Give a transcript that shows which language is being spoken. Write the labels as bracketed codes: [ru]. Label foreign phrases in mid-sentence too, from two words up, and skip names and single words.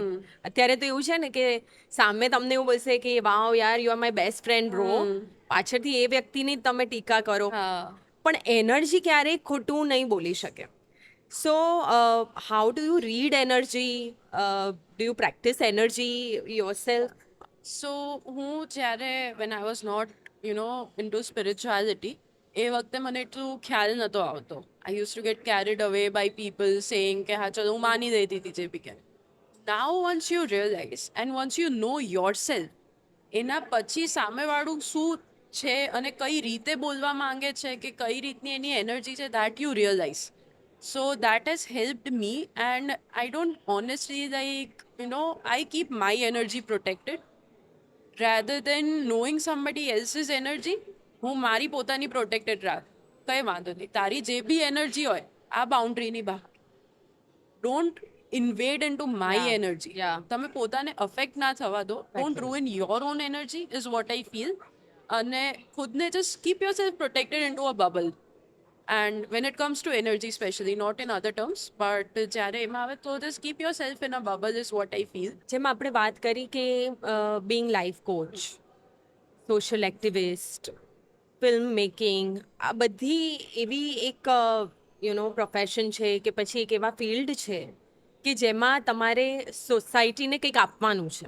[gu] અત્યારે તો એવું છે ને કે સામે તમને એવું બોલશે કે વાવ યાર, [en] you are my best friend bro, [gu] પાછળથી એ વ્યક્તિની જ તમે ટીકા કરો. હા. પણ એનર્જી ક્યારેય ખોટું નહીં બોલી શકે. [en] So how do you read energy? Do you practice energy yourself? So, [gu] હું જ્યારે [en] when I was not, you know, into spirituality, [gu] એ વખતે મને એટલું ખ્યાલ નહોતો આવતો. [en] I used to get carried away by people saying [gu] કે હા ચલો, હું માની લેતી હતી જે બી કે. [en] Now once you realize and once you know yourself, [gu] એના પછી સામેવાળું શું છે અને કઈ રીતે બોલવા માંગે છે કે કઈ રીતની એની એનર્જી છે, [en] that you realize. So that has helped me, and I don't honestly, like, you know, I keep my energy protected rather than knowing somebody else's energy. [gu] હું મારી પોતાની પ્રોટેક્ટેડ રાખ. કંઈ વાંધો નહીં, તારી જે બી એનર્જી હોય આ બાઉન્ડ્રીની બહાર. [en] Don't invade in to my Yeah. એનર્જી. Yeah. [gu] તમે પોતાને અફેક્ટ ના થવા દો. [en] Don't ruin your own energy is what I feel. [gu] અને ખુદને [en] just keep yourself protected into a bubble. And when it comes to energy, especially, not in other terms, but [gu] જ્યારે એમાં આવે તો [en] just keep yourself in a bubble is what I feel. [gu] જેમ આપણે વાત કરી કે [en] being life coach, social activist, film making, [gu] આ બધી એવી એક [en] you know [gu] પ્રોફેશન છે કે પછી એક એવા ફિલ્ડ છે કે જેમાં તમારે સોસાયટીને કંઈક આપવાનું છે.